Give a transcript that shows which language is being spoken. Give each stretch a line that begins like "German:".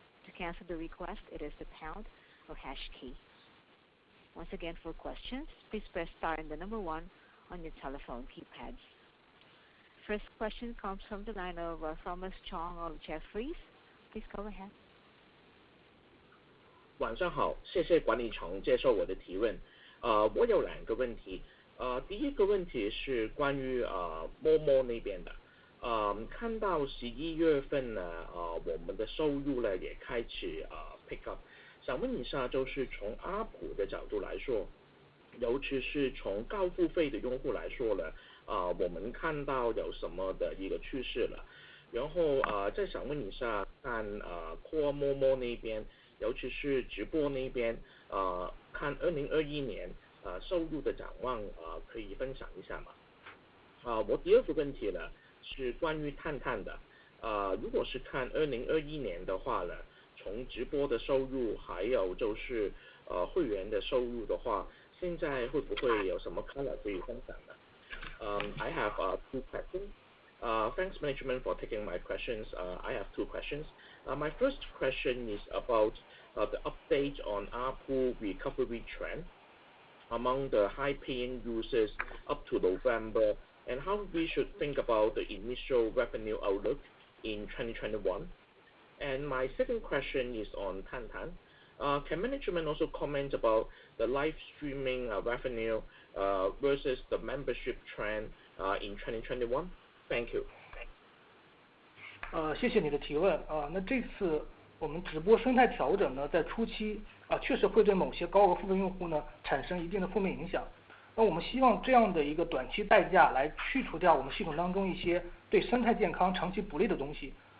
English: To cancel the request, it is the pound or hash key. Once again, for questions, please press star and the number 1 on your telephone keypads. First question comes from the line of Thomas Chong of Jefferies. Please go ahead.
Chinese: 晚上好，谢谢管理层接受我的提问。我有2个问题。第一个问题是关于Momo 那边的。看到11月份呢，我们的收入呢也开始pick up。想问一下，就是从阿普的角度来说，尤其是从高付费的用户来说呢，我们看到有什么的一个趋势了？然后再想问一下，看Core Momo 那边，尤其是直播那边，看2021年收入的展望，可以分享一下吗？我第二个问题呢是关于探探的，如果是看2021年的话呢，从直播的收入还有就是会员的收入的话，现在会不会有什么 color 可以分享的？
English: I have 2 questions. Thanks management for taking my questions. I have two questions. My first question is about the update on ARPU recovery trend among the high-paying users up to November, and how we should think about the initial revenue outlook in 2021. And my second question is on Tantan. Can management also comment about the live streaming revenue versus the membership trend in 2021? Thank you.
Chinese: 谢谢你的提问那这次我们直播生态调整呢，在初期确实会对某些高额付费用户呢产生一定的负面影响。那我们希望这样的一个短期代价来去除掉我们系统当中一些对生态健康长期不利的东西。